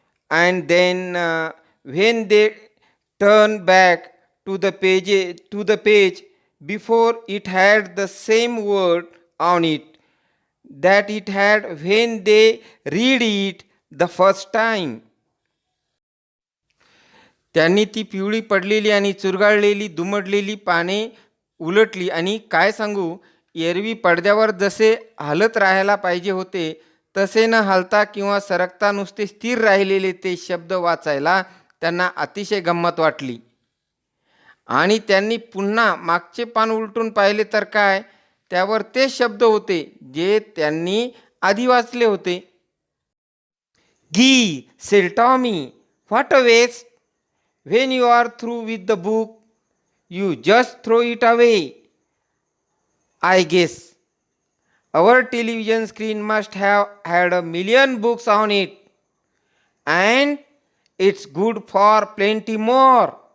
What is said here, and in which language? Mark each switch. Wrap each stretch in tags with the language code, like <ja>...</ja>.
<en>and then when they turn back to the page before it had the same word on it that it had when they read it the first time.</en> <mr>त्यांनी ती पिवळी पडलेली आणि चुरगाळलेली दुमडलेली पाने उलटली आणि काय सांगू, एरवी पडद्यावर जसे हलत राहायला पाहिजे होते तसे न हलता किंवा सरकता नुसते स्थिर राहिलेले ते शब्द वाचायला त्यांना अतिशय गंमत वाटली. आणि त्यांनी पुन्हा मागचे पान उलटून पाहिले तर काय, त्यावर ते शब्द होते जे त्यांनी आधी वाचले होते.</mr> <en>"Gee," said Tommy, "what a waste! When you are through with the book, you just throw it away. I guess our television screen must have had a million books on it, and it's good for plenty more.</en>